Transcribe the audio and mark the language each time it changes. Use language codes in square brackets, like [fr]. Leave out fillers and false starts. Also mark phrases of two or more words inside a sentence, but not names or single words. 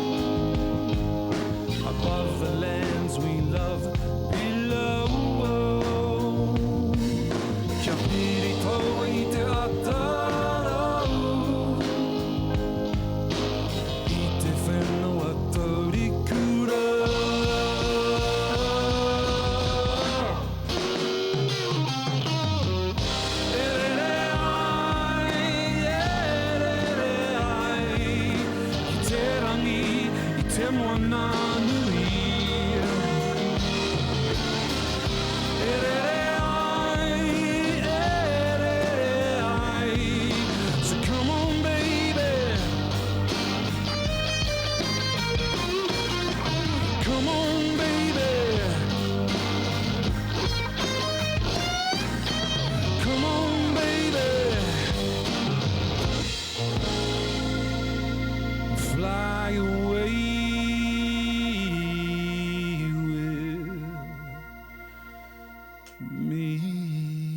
[en] above the lands we love below. [mi] Kia pirito I te atarau, I te whenua taurikura. I te rangi, I te moana nui. [en] So come on, baby, come on, baby, come on, baby, fly away with me.